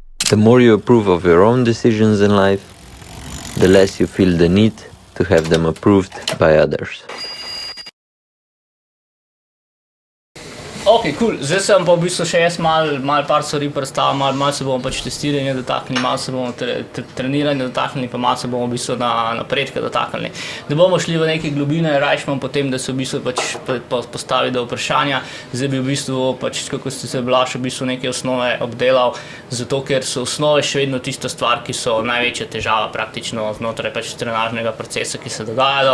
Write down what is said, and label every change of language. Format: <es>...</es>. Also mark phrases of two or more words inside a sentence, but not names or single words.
<en>The more you approve of your own decisions in life, the less you feel the need to have them approved by others. Ok, cool.</en> <sl>Zdaj sem pa v bistvu še jaz malo par stvari predstavil, malo se bomo pač testiranja dotaknili, malo se bomo treniranja dotaknili, pa malo se bomo v bistvu na napredke dotaknili. Da bomo šli v neke globine, rajš imam potem, da se v bistvu pač postavi do vprašanja. Zdaj bi v bistvu pač, kako ste se Blaž, v bistvu neke osnove obdelal, zato ker so osnove še vedno tista stvar, ki so največja težava praktično znotraj pač trenažnega procesa, ki se dogajajo.</sl>